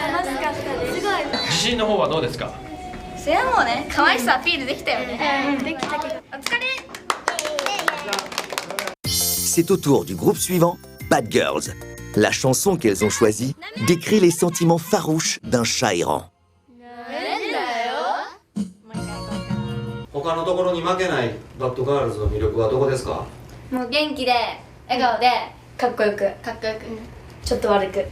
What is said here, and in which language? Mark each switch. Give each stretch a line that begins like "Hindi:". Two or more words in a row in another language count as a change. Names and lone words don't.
Japanese: 楽しかったです。すごい。自信の方はどうですか？それはもうね、可愛さアピールできたよね。できたけど。お疲れ。
French: C'est au tour du groupe suivant, Bad Girls. La chanson qu'elles ont choisie décrit les sentiments farouches d'un chat errant.
Japanese: 他のところに負けないバッドガールズの魅力はどこですか？もう元気で、笑顔で、かっこよく、ちょっと悪く。